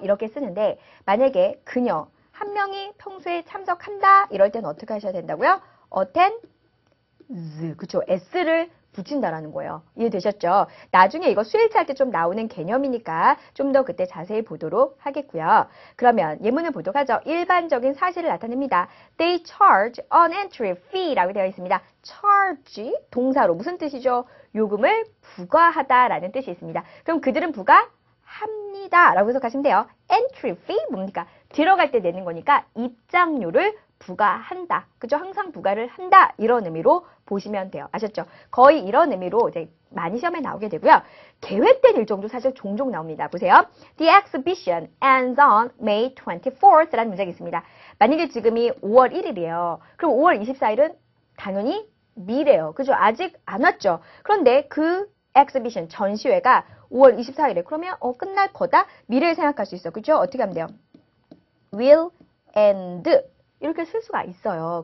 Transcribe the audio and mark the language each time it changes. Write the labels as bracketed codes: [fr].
[ko] 이렇게 쓰는데 만약에 그녀 한 명이 평소에 참석한다. 이럴 때는 어떻게 하셔야 된다고요? attend 그쵸. s를 붙인다라는 거예요. 이해되셨죠? 나중에 이거 수일치 할 때 좀 나오는 개념이니까 좀 더 그때 자세히 보도록 하겠고요. 그러면 예문을 보도록 하죠. 일반적인 사실을 나타냅니다. [en] They charge an entry fee라고 [ko] 되어 있습니다. charge 동사로 무슨 뜻이죠? 요금을 부과하다라는 뜻이 있습니다. 그럼 그들은 부과합니다 라고 해석하시면 돼요. entry fee 뭡니까? 들어갈 때 내는 거니까 입장료를 부과한다. 그죠? 항상 부과를 한다. 이런 의미로 보시면 돼요. 아셨죠? 거의 이런 의미로 이제 많이 시험에 나오게 되고요. 계획된 일정도 사실 종종 나옵니다. 보세요. [en] The exhibition ends on May 24th [ko] 라는 문장이 있습니다. 만약에 지금이 5월 1일이에요. 그럼 5월 24일은 당연히 미래예요. 그죠? 아직 안 왔죠? 그런데 그 exhibition, 전시회가 5월 24일에 그러면 끝날 거다? 미래를 생각할 수 있어. 그죠? 어떻게 하면 돼요? will end 이렇게 쓸 수가 있어요.